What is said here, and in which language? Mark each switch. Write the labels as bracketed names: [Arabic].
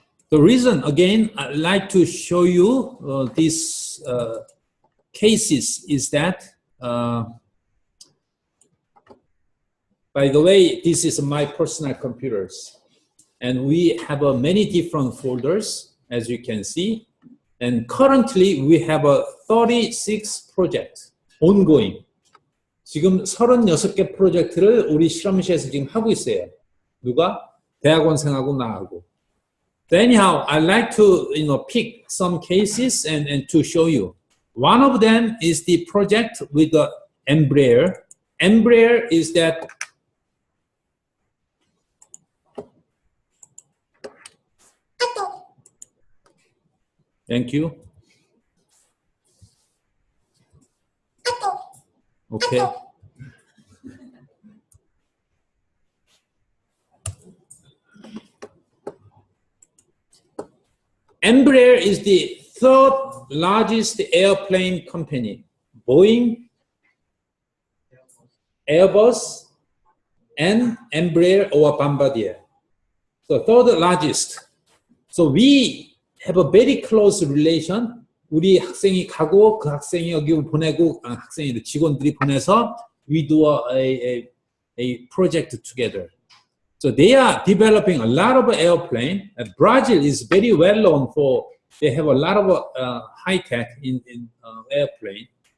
[English] The reason, again, I'd like to show you these cases is that, by the way, this is my personal computers. And we have many different folders, as you can see. And currently, we have 36 projects ongoing. [Korean] 지금 36개 프로젝트를 우리 실험실에서 지금 하고 있어요. 누가? 대학원생하고 나하고. [English] Anyhow, I'd like to pick some cases and to show you. One of them is the project with the Embraer. Embraer is that thank you. Okay. Embraer is the third largest airplane company. Boeing, Airbus, and Embraer or Bombardier. So third largest. So we have a very close relation. [Korean] 우리 학생이 가고 그 학생이 여기 보내고 직원들이 보내서 [English] we do a project together. So they are developing a lot of airplane. And Brazil is very well known for, they have a lot of high tech in airplane.